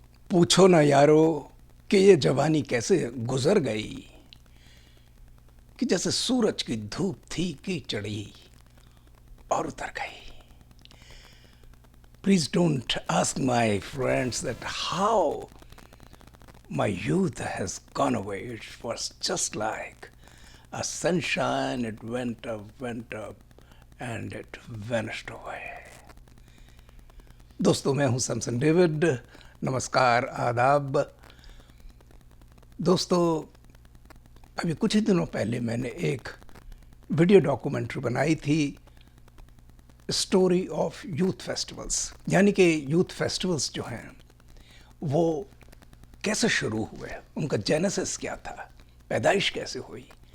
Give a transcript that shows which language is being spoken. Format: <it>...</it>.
<hi>पूछो ना यारो कि ये जवानी कैसे गुजर गई, कि जैसे सूरज की धूप थी कि चढ़ी और उतर गई।</hi> <en>Please don't ask my friends that how my youth has gone away. It was just like a sunshine, it went up, and it vanished away.</en> <hi>दोस्तों, मैं हूं सैमसन डेविड। नमस्कार, आदाब। दोस्तों, अभी कुछ ही दिनों पहले मैंने एक वीडियो डॉक्यूमेंट्री बनाई थी, स्टोरी ऑफ यूथ फेस्टिवल्स, यानी कि यूथ फेस्टिवल्स जो हैं वो कैसे शुरू हुए, उनका जेनेसिस क्या था, पैदाइश कैसे हुई।</hi>